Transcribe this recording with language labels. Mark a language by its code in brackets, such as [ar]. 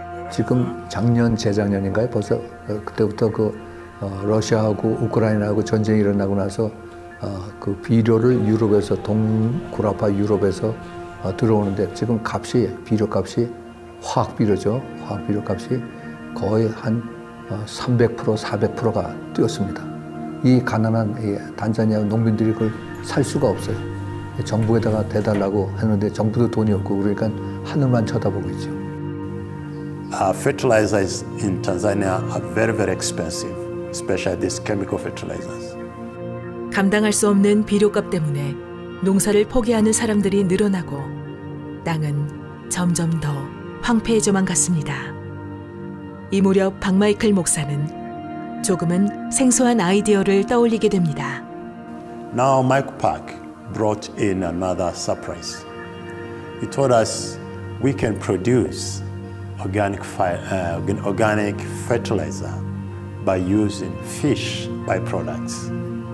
[ko] 지금 작년, 재작년인가요? 벌써 그때부터 러시아하고 우크라이나하고 전쟁이 일어나고 나서 그 비료를 유럽에서 동구라파 유럽에서 들어오는데 지금 비료값이 화학비료죠. 화학비료값이 거의 한 300%, 400%가 뛰었습니다. 이 가난한 탄자니아 농민들이 그걸 살 수가 없어요. 정부에다가 대달라고 하는데 정부도 돈이 없고 그러니까 하늘만 쳐다보고 있죠. [en] Fertilizers in Tanzania are very, very expensive, especially these chemical fertilizers. [ko] 감당할 수 없는 비료값 때문에 농사를 포기하는 사람들이 늘어나고 땅은 점점 더 황폐해져만 갔습니다. 이 무렵 박마이클 목사는 조금은 생소한 아이디어를 떠올리게 됩니다. [en] Now Mike Park brought in another surprise. He told us we can produce organic fertilizer by using fish byproducts.